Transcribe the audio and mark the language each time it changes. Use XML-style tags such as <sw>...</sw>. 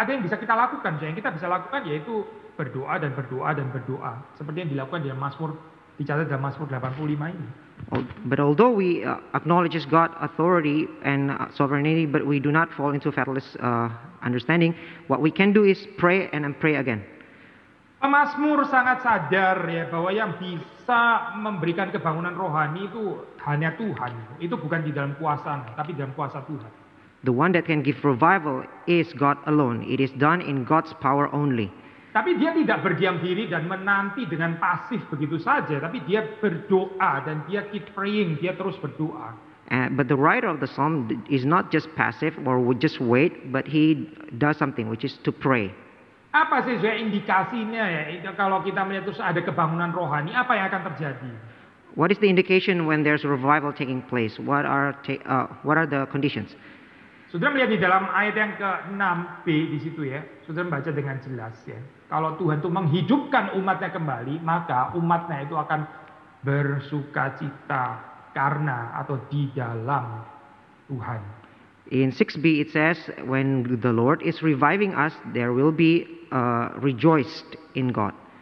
<id>Ada yang bisa kita lakukan, yang kita bisa lakukan yaitu berdoa dan berdoa dan berdoa, seperti yang dilakukan di Mazmur, dicatat dalam Mazmur 85 ini.</id> <en>But although we acknowledges God's authority and sovereignty, but we do not fall into fatalist understanding, what we can do is pray and pray again.</en> <id>Mazmur sangat sadar ya bahwa yang bisa memberikan kebangunan rohani itu hanya Tuhan. Itu bukan di dalam kuasa, tapi dalam kuasa Tuhan.</id> <en>The one that can give revival is God alone. It is done in God's power only.</en> <id>Tapi dia tidak berdiam diri dan menanti dengan pasif begitu saja, tapi dia berdoa dan dia</id> <en>keep praying,</en> <id>dia terus berdoa.</id> <en>But the writer of the psalm is not just passive or would just wait, but he does something, which is to pray.</en> <id>Apa sih indikasinya ya? Kalau kita melihat terus ada kebangunan rohani, apa yang akan terjadi?</id> <en>What is the indication when there's a revival taking place? What are the conditions?</en> <id>Saudara melihat di dalam ayat yang ke-6b di situ ya, saudara membaca dengan jelas ya. Kalau Tuhan itu menghidupkan umatnya kembali, maka umatnya itu akan bersukacita karena atau di dalam Tuhan.</id> <en>In 6b it says, when the Lord is reviving us, there will be rejoiced in God.</en>